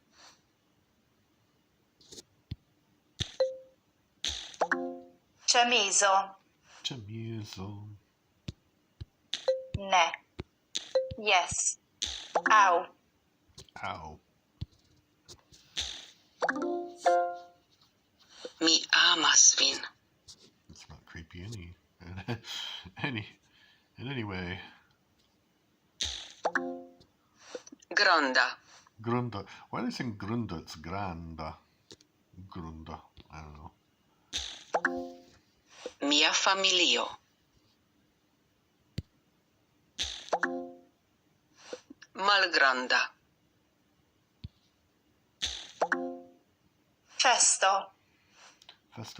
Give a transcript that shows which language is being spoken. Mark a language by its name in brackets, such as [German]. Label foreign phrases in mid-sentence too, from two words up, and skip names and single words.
[Esperanto] Chemizo. Chemizo. [English] Ne. Yes. Au. Ow. [Esperanto] Mi amas vin. [English] It's not creepy anyway. [Esperanto] Granda. Grunda. [English] Why are they saying Grunda? It's Granda. Grunda. I don't know. [Esperanto] Mia familio. Malgranda. Festo. Festo.